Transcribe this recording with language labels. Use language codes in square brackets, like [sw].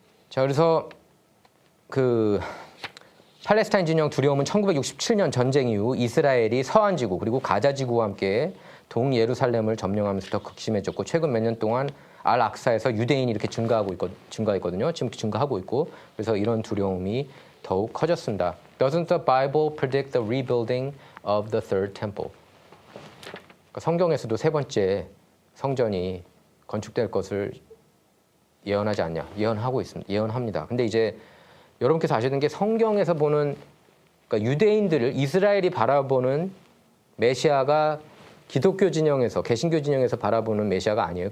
[ko] 자, 그래서 팔레스타인 진영 두려움은 1967년 전쟁 이후 이스라엘이 서한 지구 그리고 가자 지구와 함께 동예루살렘을 점령하면서 더 극심해졌고 최근 몇 년 동안 알-악사에서 유대인이 이렇게 증가했거든요. 지금 증가하고 있고 그래서 이런 두려움이 더욱 커졌습니다. [en] Doesn't the Bible predict the rebuilding of the third temple? [ko] 그러니까 성경에서도 세 번째 성전이 건축될 것을 예언하지 않냐? 예언하고 있습니다. 예언합니다. 근데 이제 여러분께서 아셔야 되는 게 성경에서 보는 그러니까 유대인들을 이스라엘이 바라보는 메시아가 기독교 진영에서 개신교 진영에서 바라보는 메시아가 아니에요.